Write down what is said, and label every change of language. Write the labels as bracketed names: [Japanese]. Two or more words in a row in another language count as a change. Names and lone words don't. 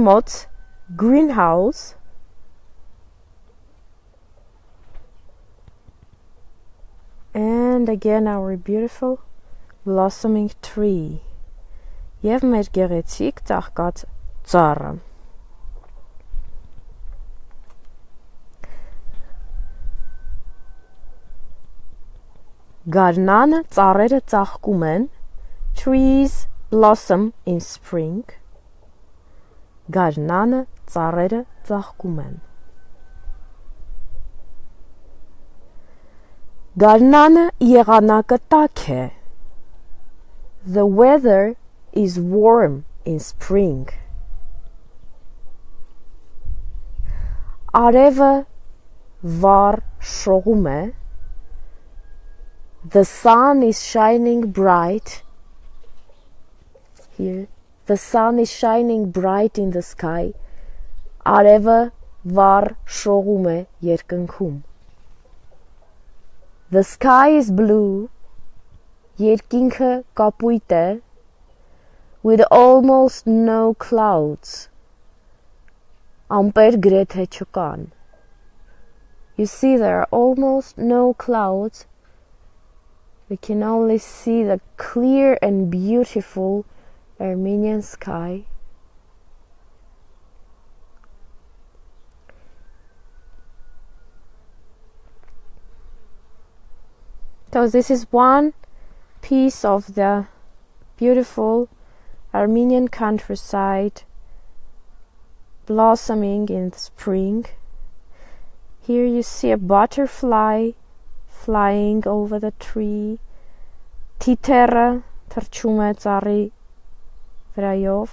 [English] Ջերմոց greenhouse, and again our beautiful blossoming tree [Armenian] եւ մեր գեղեցիկ ծաղկած ծառը. Գարնանը ծառերը ծաղկում են. [English] Trees blossom in spring. [Armenian] Գարնանը ծառերը ծաղկում են. Գարնանը եղանակը տաք է. [English] The weather is warm in spring. [Armenian] Արևը վառ շողում է. [English] The sun is shining bright. Here, the sun is shining bright in the sky. [Armenian] Արևը վառ շողում է երկնքում. [English] The sky is blue. [Armenian] Երկինքը կապույտ է. [English] With almost no clouds. [Armenian] Ամպեր գրեթե չկան. [English] You see, there are almost no clouds. We can only see the clear and beautiful Armenian sky. So this is one piece of the beautiful Armenian countryside blossoming in the spring. Here you see a butterfly flying over the tree. [Armenian] Թիթեռը թռչում է ծառի վրայով.